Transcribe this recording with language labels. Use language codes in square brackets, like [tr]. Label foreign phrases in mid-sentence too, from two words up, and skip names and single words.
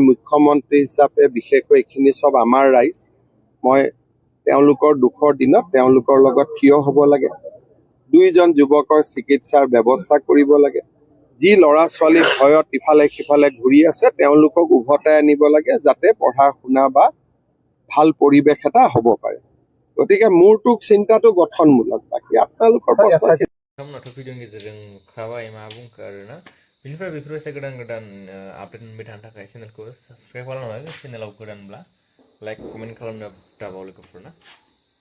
[as] মুখ্যমন্ত্ৰী হিচাপে বিশেষকৈ এইখিনি চব আমাৰ ৰাইজ মই তেওঁলোকৰ দুখৰ দিনত তেওঁলোকৰ লগত থিয় হ'ব লাগে 2জন যুৱকৰ চিকিৎসাৰ ব্যৱস্থা কৰিব লাগে যি ল'ৰা ছোৱালী ভয়ত ইফালে সিফালে ঘূৰি আছে তেওঁলোকক উভতাই আনিব লাগে যাতে পঢ়া শুনা বা ভাল পৰিৱেশ এটা হ'ব পাৰে গতিকে মোৰটো চিন্তাটো গঠনমূলক বাকী আপোনালোকৰ প্ৰশ্ন [brx] भिडिअनि गेजेरजों खाबाय मा बुंखो आरोना बेनिफ्राय बेफोरबायसा गोदान आपडेट मोनबाय थानो थाखाय चेनेलखौ साबस्क्राइब खालामनो हागोन चेनेलाव गोदानब्ला लाइक कमेन्ट खालामनो दाबाव लोगोफोर ना